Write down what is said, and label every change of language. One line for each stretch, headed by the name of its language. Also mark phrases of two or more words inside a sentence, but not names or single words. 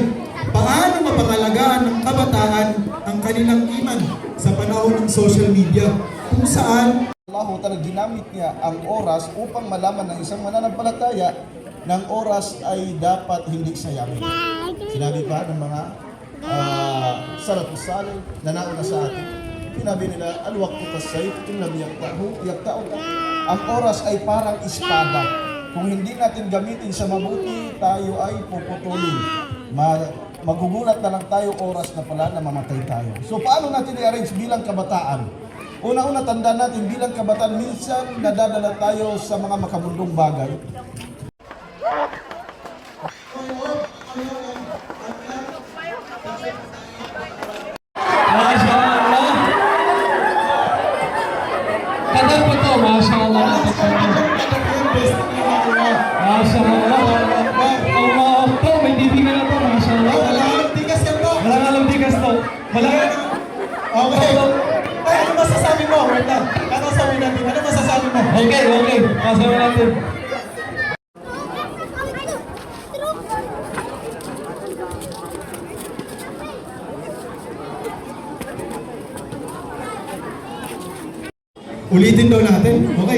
Filipino: Paano mapangalagaan ng kabataan ang kanilang iman sa panahon ng
English: social media
Filipino: kung saan Allah talaga ginamit niya ang oras upang malaman ng isang mananampalataya ng oras ay dapat hindi sayangin. Sinabi pa ng mga
Arabic: السلف الصالح
Filipino: na nauna sa atin. Sinabi nila,
Arabic: الوقت كالسيف إن لم يقطع.
Filipino: Ang oras ay parang espada. Kung hindi natin gamitin sa mabuti, tayo ay puputulin. Magugulat na lang tayo oras na pala na mamatay tayo. So paano natin i-arrange bilang kabataan? Una-una tandaan natin bilang kabataan, minsan nadadala tayo sa mga makamundong bagay.
Arabic: ما شاء الله.
Filipino: Kanta po to.
Arabic: ما شاء الله. ما شاء الله. الله أكبر.
Filipino: May titigan na to.
Arabic: ما شاء الله.
Filipino: Walang tigas yan bro. Walang tigas to. Walang... Okay. Ay, ano masasabi mo? Wait lang. Ano sabi natin? Ano masasabi mo? Okay. Masasabi natin. ulitin daw natin, okay?